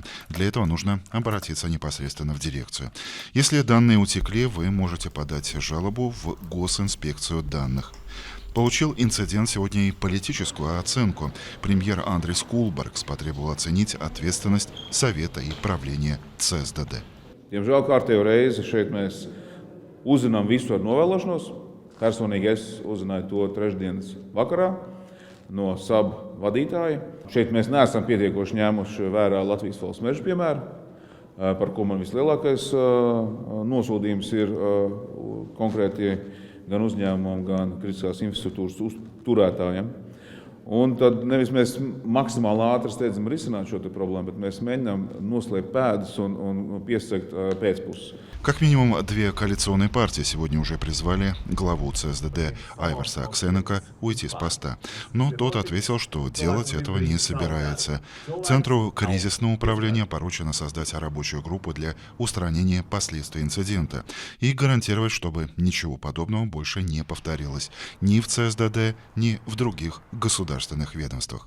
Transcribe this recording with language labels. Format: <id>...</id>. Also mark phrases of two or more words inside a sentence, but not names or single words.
<ru>Для этого нужно обратиться непосредственно в дирекцию. Если данные утекли, вы можете подать жалобу в Госинспекцию данных. Получил инцидент сегодня и политическую оценку. Премьер Андрис Кулбергс потребовал оценить ответственность Совета и правления ЦСДД.</ru> <lv>Diemžēl kārtējo reizi šeit mēs uzzinām visu ar novēlošanos. Personīgi es uzzināju to trešdienas vakarā no SAB vadītāja. Šeit mēs neesam pietiekoši ņēmuši vērā Latvijas valsts mežu piemēru, par ko man vislielākais nosodījums ir konkrētie gan uzņēmumam, gan kritiskās infrastruktūras turētājiem. Un tad nevis mēs maksimāli ātri steidzam risināt šo problēmu, bet mēs mēģinām noslēpt pēdas un piesakt pēcpuses.</lv> <ru>Как минимум, две коалиционные партии сегодня уже призвали главу ЦСДД Айварса Аксенека уйти с поста. Но тот ответил, что делать этого не собирается. Центру кризисного управления поручено создать рабочую группу для устранения последствий инцидента и гарантировать, чтобы ничего подобного больше не повторилось ни в ЦСДД, ни в других государственных ведомствах.</ru>